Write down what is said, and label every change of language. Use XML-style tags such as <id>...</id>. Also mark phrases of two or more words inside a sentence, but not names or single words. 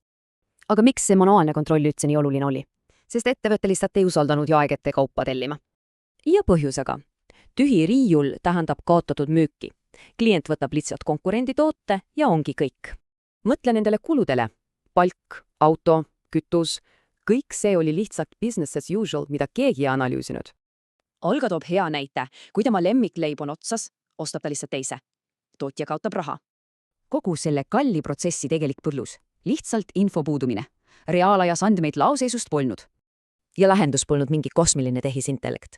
<et>Aga miks see manuaalne kontroll üldse nii oluline oli? Sest ettevõte lihtsalt ei usaldanud jaekette kaupa tellima. Ja põhjusega. Tühi riiul tähendab kaotatud müüki. Klient võtab lihtsalt konkurendi toote ja ongi kõik. Mõtle nendele kuludele. Palk, auto, kütus, kõik see oli lihtsalt</et> <en>business as usual,</en> <et>mida keegi ei analüüsinud. Olga toob hea näite. Kui tema lemmikleib on otsas, ostab ta lihtsalt teise. Tootja kaotab raha. Kogu selle kalli protsessi tegelik põhjus. Lihtsalt info puudumine. Reaalajas andmeid laoseisust polnud. Ja lahendus polnud mingi kosmiline tehisintellekt.</et>